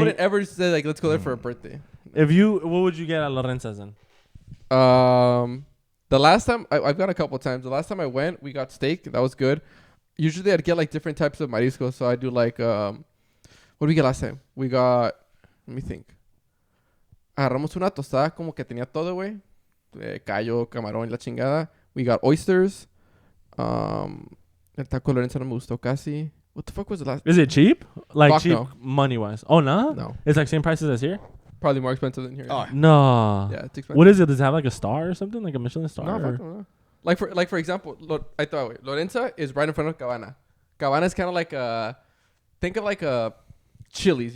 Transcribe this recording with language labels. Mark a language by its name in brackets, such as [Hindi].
[English] wouldn't ever say like let's go there for a birthday. what would you get at Lorenzo's then? The last time I've gone a couple times. The last time I went, we got steak. That was good. Usually I'd get like different types of mariscos. So I do like what did we get last time? We got, let me think. [Spanish] Agarramos una tostada como que tenía todo, güey. Callo, camarón y la chingada. [English] We got oysters. [Spanish] El taco Lorenzo no me gustó casi. [English] What the fuck was the last? Is it cheap? Like Fuck cheap no. money wise? Oh no? No. It's like same prices as here? Probably more expensive than here. Oh, No. Yeah, it's expensive. What is it? Does it have like a star or something? Like a Michelin star? No, or- fuck no. Like for example, I thought wait, Lorenza is right in front of Cabana. Cabana is kind of like a, think of like a Chili's.